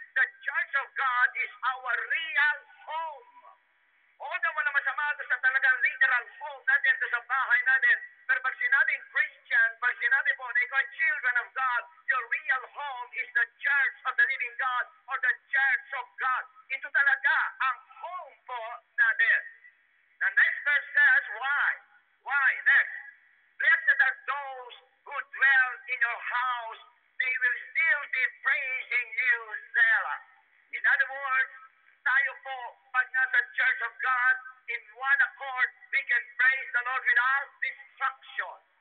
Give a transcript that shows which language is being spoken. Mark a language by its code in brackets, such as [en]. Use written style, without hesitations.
[en] The Church of God is our real home. [tl] Although wala masama ito sa talagang literal home natin, ito sa bahay natin. Pero pag sinabing Christian, pag sinabi po na ikaw ay [en] children of God, your real home is the Church of the living God or the Church of God. [tl] Ito talaga ang home po natin. [en] The next verse says, why? Why? Next. Blessed are those who dwell in your house. They will still be praising you, Selah. In other words, [tl] tayo po, pag nasa [en] Church of God, in one accord, we can praise the Lord without distraction.